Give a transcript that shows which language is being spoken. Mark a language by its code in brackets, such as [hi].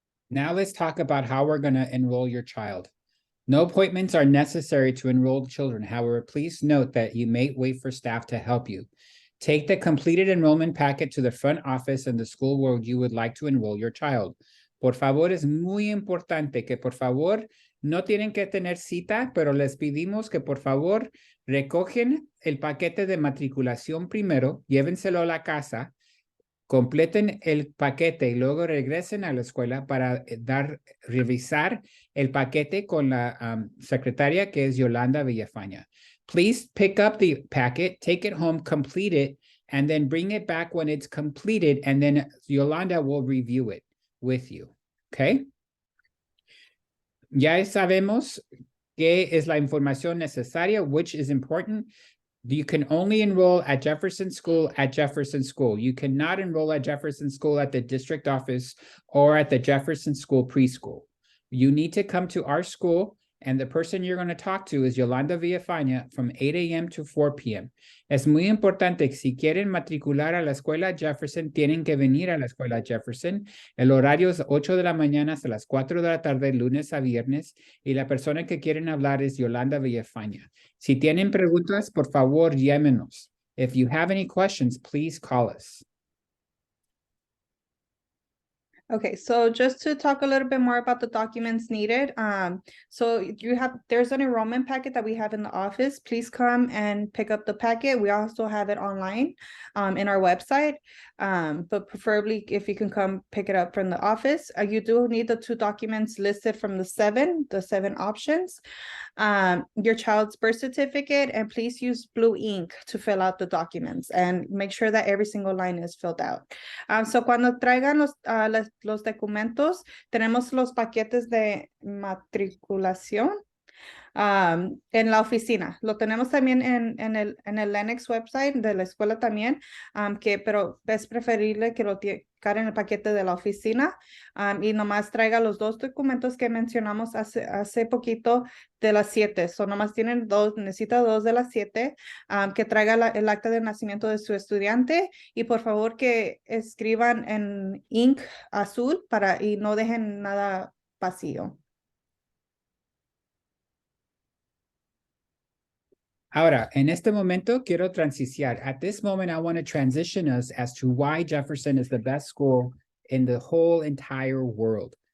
[en] Now let's talk about how we're going to enroll your child. No appointments are necessary to enroll children. However, please note that you may wait for staff to help you. Take the completed enrollment packet to the front office in the school where you would like to enroll your child. [es] Por favor, es muy importante que por favor no tienen que tener cita, pero les pedimos que por favor recogen el paquete de matriculación primero, llévenselo a la casa, completen el paquete y luego regresen a la escuela para revisar el paquete con la secretaria que es Yolanda Villafaña. [en] Please pick up the packet, take it home, complete it, and then bring it back when it's completed, and then Yolanda will review it with you, okay? [es] Ya sabemos qué es la información necesaria, [en] which is important. You can only enroll at Jefferson School at Jefferson School. You cannot enroll at Jefferson School at the district office or at the Jefferson School preschool. You need to come to our school, and the person you're going to talk to is Yolanda Villafaña from 8 a.m. to 4 p.m. [es] Es muy importante que si quieren matricular a la escuela Jefferson, tienen que venir a la escuela Jefferson. El horario es 8 de la mañana hasta las 4 de la tarde, lunes a viernes, y la persona que quieren hablar es Yolanda Villafaña. Si tienen preguntas, por favor, llámenos. [en] If you have any questions, please call us. Okay, so just to talk a little bit more about the documents needed. So there's an enrollment packet that we have in the office. Please come and pick up the packet. We also have it online in our website. But preferably if you can come pick it up from the office. You do need the 2 documents listed from the 7 options. Your child's birth certificate, and please use blue ink to fill out the documents and make sure that every single line is filled out. [es] So cuando traigan los documentos, tenemos los paquetes de matriculación en la oficina. Lo tenemos también en el Lenox website de la escuela también, pero es preferible que lo carguen en el paquete de la oficina y nomás traiga los 2 documentos que mencionamos hace poquito de las 7. So nomás tienen 2, necesita 2 de las 7, que traiga el acta de nacimiento de su estudiante y por favor que escriban en ink azul y no dejen nada vacío. Ahora, en este momento quiero transicionar. [en] At this moment, I want to transition us as to why Jefferson is the best school in the whole entire world.